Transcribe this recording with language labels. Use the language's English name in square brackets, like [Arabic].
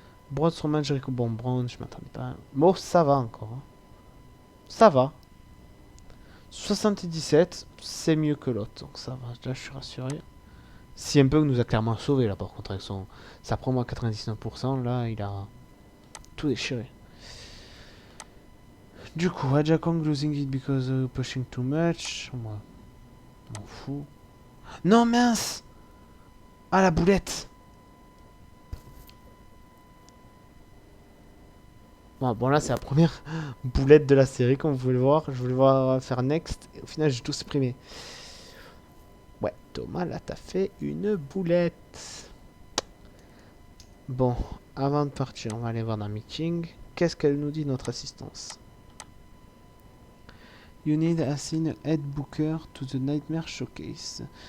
[French] Braun Strowman, Jericho... Bon, Braun, je m'attendais pas. Bon, ça va encore. Hein. Ça va. 77, c'est mieux que l'autre, donc ça va, là je suis rassuré. Si un peu nous a clairement sauvé là par contre avec sa promo à 99%, là il a tout déchiré. Du coup, [English] Aja Kong losing it because pushing too much. [French] Moi, m'en fous. Non, mince! Ah, la boulette! Bon là, c'est la première boulette de la série, comme vous pouvez le voir. Je voulais voir faire next, et au final, j'ai tout supprimé. Ouais, Thomas, là, t'as fait une boulette. Bon, avant de partir, on va aller voir dans le meeting. Qu'est-ce qu'elle nous dit, notre assistance? [English] You need assign a head booker to the Nightmare Showcase.